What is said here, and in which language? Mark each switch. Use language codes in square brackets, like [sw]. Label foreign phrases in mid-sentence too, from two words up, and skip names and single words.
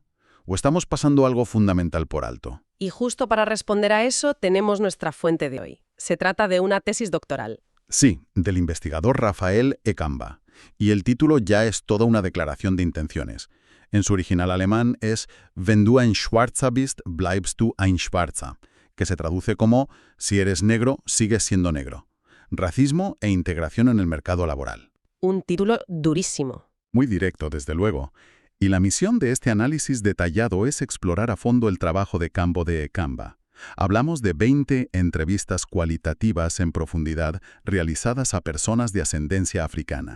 [es] ¿O estamos pasando algo fundamental por alto? Y justo para responder a eso tenemos nuestra fuente de hoy. Se trata de una tesis doctoral. Sí, del investigador Raphael Ekamba. Y el título ya es toda una declaración de intenciones. En su original alemán es Wenn du ein Schwarzer bist, bleibst du ein Schwarzer, que se traduce como si eres negro, sigues siendo negro. Racismo e integración en el mercado laboral. Un título durísimo. Muy directo, desde luego. Y la misión de este análisis detallado es explorar a fondo el trabajo de campo de Ekamba. Hablamos de 20 entrevistas cualitativas en profundidad realizadas a personas de ascendencia africana.